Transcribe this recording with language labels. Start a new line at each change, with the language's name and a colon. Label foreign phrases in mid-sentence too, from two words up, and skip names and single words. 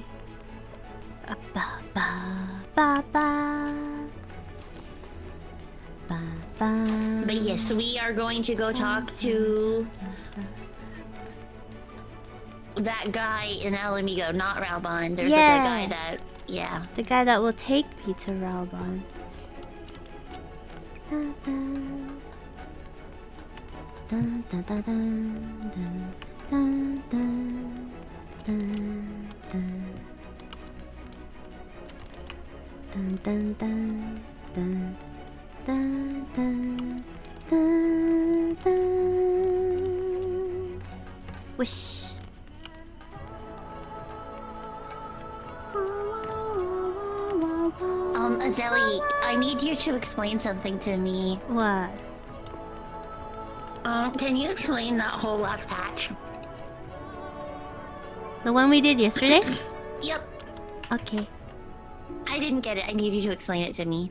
English: Ba ba ba ba ba. Ba ba. But yes, we are going to go talk to that guy in Alamigo, not Raubon. There's like a guy that, yeah. The guy that will take me to Raubon. Da, da. Da, da, da, da, da, da, da, da. Dun, dun, dun, dun, dun, dun, dun, dun. Whoosh. Azeli, I need you to explain something to me. What? Can you explain that whole last patch? The one we did yesterday? Yep. Okay. I didn't get it. I need you to explain it to me.